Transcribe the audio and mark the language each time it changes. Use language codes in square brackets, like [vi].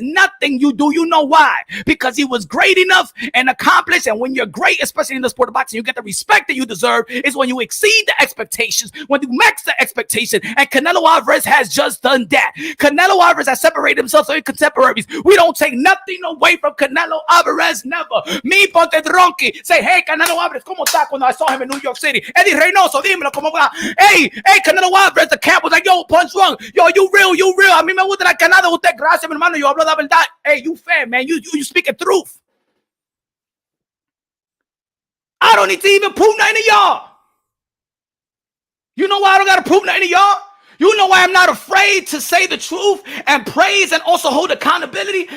[en] Nothing you do. You know why? Because he was great enough and accomplished. And when you're great, especially in the sport of boxing, you get the respect that you deserve. Is when you exceed the expectations, when you max the expectation. And Canelo Alvarez has just done that. Canelo Alvarez has separated himself from contemporaries. We don't take nothing away from Canelo Alvarez. Never. Me, Ponte Dronky, say, hey, Canelo Alvarez, [es] ¿cómo está? [en] Cuando I saw him in New York City. [es] Eddie Reynoso, dímelo, ¿cómo va? [en] Hey, Canelo Alvarez, the camp was like, yo, Punch Drunk, yo, you real. [es] A mí me gusta la canada de usted, gracias, mi hermano, yo hablo la verdad. [en] Hey, you fair, man, you speak the truth. I don't need to even prove nothing to y'all. You know why I don't got to prove nothing to y'all? You know why I'm not afraid to say the truth and praise and also hold accountability?